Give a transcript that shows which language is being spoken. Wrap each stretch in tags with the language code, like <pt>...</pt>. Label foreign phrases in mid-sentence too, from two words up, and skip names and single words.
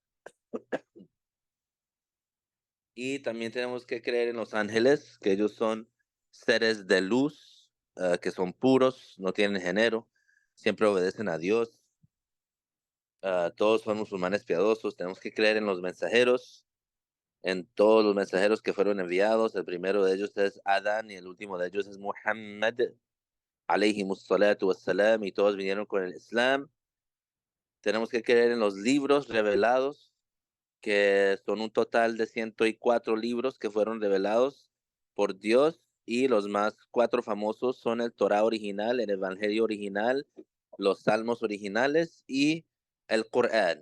<es>Y también tenemos que creer en los ángeles, que ellos son seres de luz, que son puros, no tienen género, siempre obedecen a Dios. Todos son musulmanes piadosos. Tenemos que creer en los mensajeros, en todos los mensajeros que fueron enviados. El primero de ellos es Adán y el último de ellos es Muhammad,</es> <ar>عليهم الصلاة والسلام,</ar> <es>y todos vinieron con el Islam. Tenemos que creer en los libros revelados, que son un total de 104 libros que fueron revelados por Dios, y los más cuatro famosos son el Torah original, el Evangelio original, los Salmos originales y el Corán.</es>